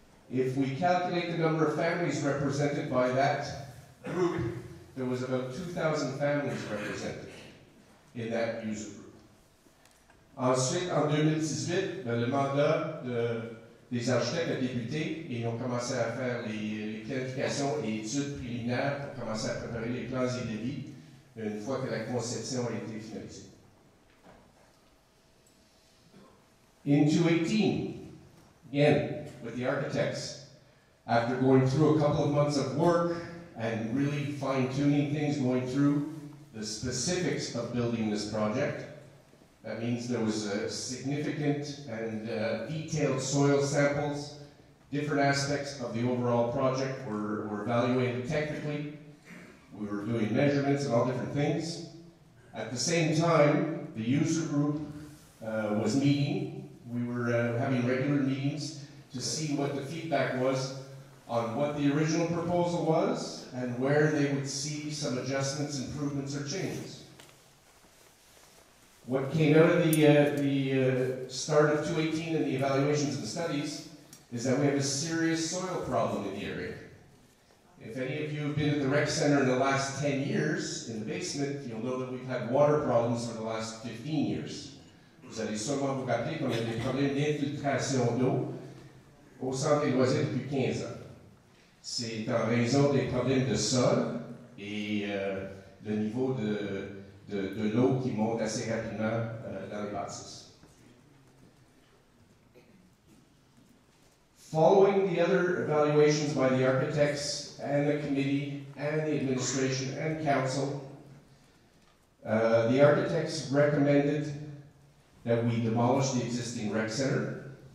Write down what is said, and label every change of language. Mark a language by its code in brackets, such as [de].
[en] If we calculate the number of families represented by that group, there was about 2,000 families represented in that user group. [fr] Ensuite, en 2018, le mandat des architectes a débuté et ils ont commencé à faire les planifications et études préliminaires pour commencer à préparer les plans et devis une fois que la conception a été finalisée. [en] In 2018, again, with the architects, after going through a couple of months of work and really fine-tuning things, going through the specifics of building this project, that means there was significant and detailed soil samples. Different aspects of the overall project were evaluated technically. We were doing measurements and all different things. At the same time, the user group was meeting. We were having regular meetings to see what the feedback was on what the original proposal was and where they would see some adjustments, improvements, or changes. What came out of the start of 2018 and the evaluations and studies is that we have a serious soil problem in the area. If any of you have been at the rec center in the last 10 years, in the basement, you'll know that we've had water problems for the last 15 years. [fr] Vous allez sûrement vous rappeler qu'on a des problèmes d'infiltration d'eau au centre des loisirs depuis 15 ans. C'est en raison des problèmes de sol et le niveau de l'eau qui monte assez rapidement dans les bâtisses. [en] Following the other evaluations by the architects and the committee and the administration and council, the architects recommended that we demolish the existing rec center.